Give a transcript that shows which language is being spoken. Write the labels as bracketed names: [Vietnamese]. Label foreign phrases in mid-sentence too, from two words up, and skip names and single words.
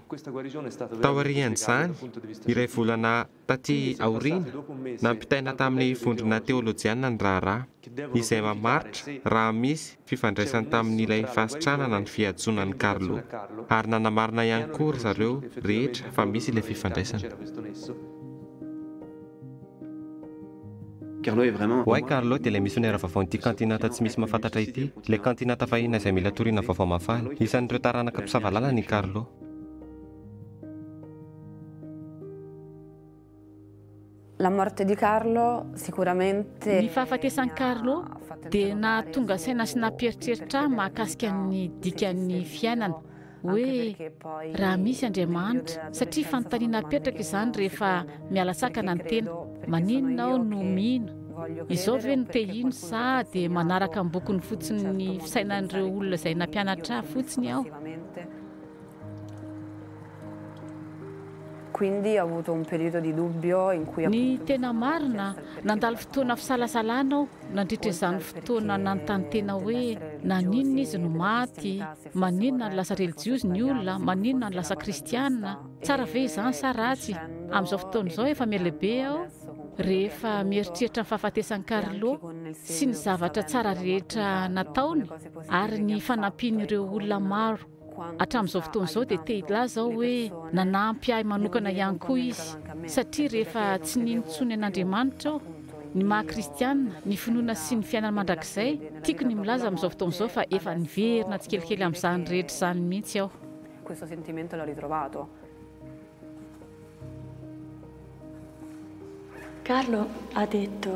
[Malagasy] Taorian'izany, iray volana taty aoriana nampitaina tamin'ny vondrona teolojiana ny raharaha izay mamaritra raha misy fifandraisany tamin'ilay fahasitranana ny fiadzonan'ny Carlo ary nanamarina ihany koa ry zareo rehetra fa misy ilay fifandraisana. Hoay Carlo dia ilay misonera vaovaon'ity kantinata tsy misy mahafantatra ity, ilay kantinata fahina izay mila toriana vaovao mafaly. Isan'ireo taranaka mpisavalala ny Carlo. [Italian] La morte di Carlo sicuramente [Malagasy] ny fahafatesan'i Carlo dia nahatonga saina sy nampieritreritra mahakasika ny dikan'ny fiainana hoe raha misy Andriamanitra, satria fanontaniana apetraka izany rehefa miala sakana ny tena, maninona aho no mino, izao ve no tehino sa dia manaraka ny bokony fotsiny ny fisainan'ireo olona izay nampianatra fotsiny aho. [Italian] Quindi ho avuto un periodo di dubbio in cui [Malagasy] ny tena marina nandalo fotoana fisalasalana aho nandritra izany fotoana nanontany tena hoe naninona izy no maty, maninona ny lasa religiozy ny olona, maninona ny lasa kristianina, tsara ve izany sa ratsy. amin'izao fotoana izao efa mialehibe aho rehefa mieritreritra ny fahafatesan'i Carlo sy ny zavatra tsara rehetra nataony ary ny fanampian'ireo olona maro hatramin'izao fotoana izao dia te hilaza aho hoe nanampy ahy manokana ihany koa izy satria rehefa tsy ninontsony an'Andriamanitra aho ny maha-kristianina ny finoana sy ny fiainana mandrakizay tiako ny milaza amin'izao fotoana izao fa efa niverina tsikelikely amin'izany rehetra izany mihitsy aho. [Italian] Questo sentimento l'ho ritrovato. Carlo ha detto